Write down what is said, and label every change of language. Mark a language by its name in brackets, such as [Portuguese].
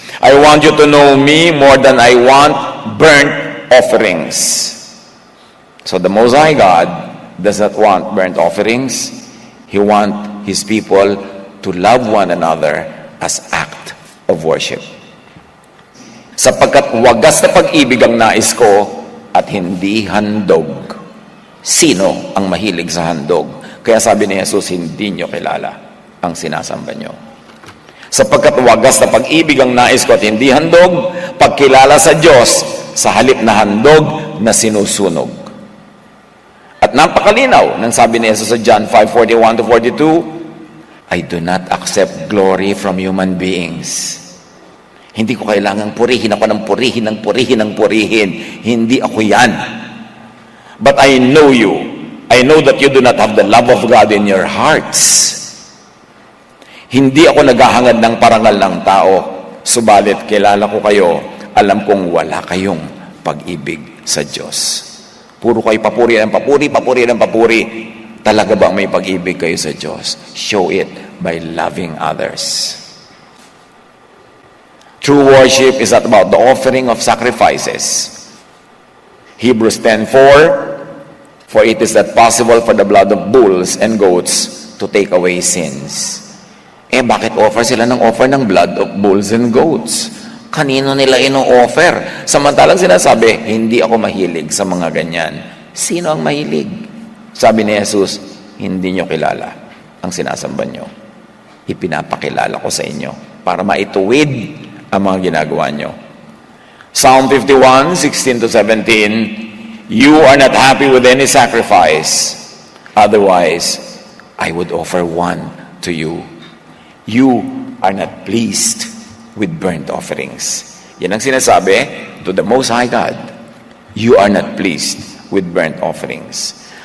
[English] I want you to know me more than I want burnt offerings. So the Most High God does not want burnt offerings. He wants His people to love one another as act of worship. [Filipino] Sapagkat wagas na pag-ibig ang nais ko at hindi handog. Sino ang mahilig sa handog? Kaya sabi ni Jesus, hindi nyo kilala ang sinasamba nyo. Sapagkat wagas na pag-ibig ang nais ko at hindi handog, pagkilala sa Diyos sa halip na handog na sinusunog. At napakalinaw nang sabi ni Jesus sa John 5:41-42, [English] I do not accept glory from human beings. [Filipino] Hindi ko kailangang purihin ako ng purihin. Hindi ako yan. [English] But I know you. I know that you do not have the love of God in your hearts. [Filipino] Hindi ako naghahangad ng parangal ng tao. Subalit kilala ko kayo. Alam kong wala kayong pag-ibig sa Diyos. Puro kayo papuri ng papuri. Talaga bang may pag-ibig kayo sa Diyos? [English] Show it by loving others. True worship is not about the offering of sacrifices. Hebrews 10:4, for it is not possible for the blood of bulls and goats to take away sins. [Filipino] Bakit offer sila ng offer ng [English] blood of bulls and goats? [Filipino] Kanino nila ino-offer? Samantalang sinasabi, hindi ako mahilig sa mga ganyan. Sino ang mahilig? Sabi ni Jesus, hindi nyo kilala ang sinasamba nyo. Ipinapakilala ko sa inyo para maituwid ang mga ginagawa nyo. [English] Psalm 51:16-17, you are not happy with any sacrifice. Otherwise, I would offer one to you. You are not pleased with burnt offerings. [Filipino] Yan ang sinasabi [English] to the Most High God. You are not pleased with burnt offerings.